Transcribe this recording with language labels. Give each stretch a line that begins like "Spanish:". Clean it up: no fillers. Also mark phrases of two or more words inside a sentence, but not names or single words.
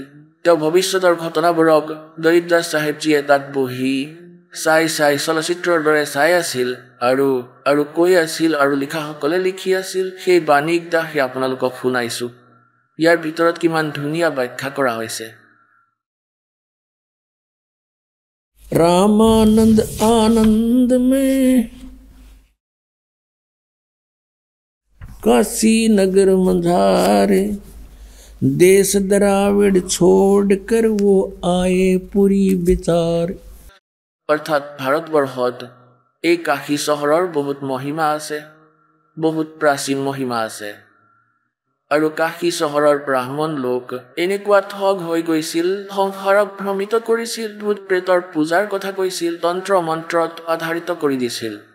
Assamese: তেওঁ ভৱিষ্যতৰ ঘটনাবোৰক গৰীবদাস চাহেবজীয়ে তাত বহি চাই চলচ্চিত্ৰৰ দৰে চাই আছিল আৰু কৈ আছিল, আৰু লিখাসকলে লিখি আছিল। সেই বাণীক দাসে আপোনালোকক শুনাইছো। ইয়াৰ ভিতৰত কিমান ধুনীয়া ব্যাখ্যা কৰা হৈছে।
Hindi: रामानंद आनंद में काशी नगर मंझारे, देश द्राविड छोड़ कर वो आए पुरी विचार।
Assamese: অৰ্থাৎ ভাৰতবৰ্ষত এই কাশী চহৰৰ বহুত মহিমা আছে, বহুত প্ৰাচীন মহিমা আছে। আৰু কাশী চহৰৰ ব্ৰাহ্মণ লোক এনেকুৱা ঠগ হৈ গৈছিল, সংসাৰক ভ্ৰমিত কৰিছিল, ভূত প্ৰেতৰ পূজাৰ কথা কৈছিল, তন্ত্ৰ মন্ত্ৰত আধাৰিত কৰি দিছিল।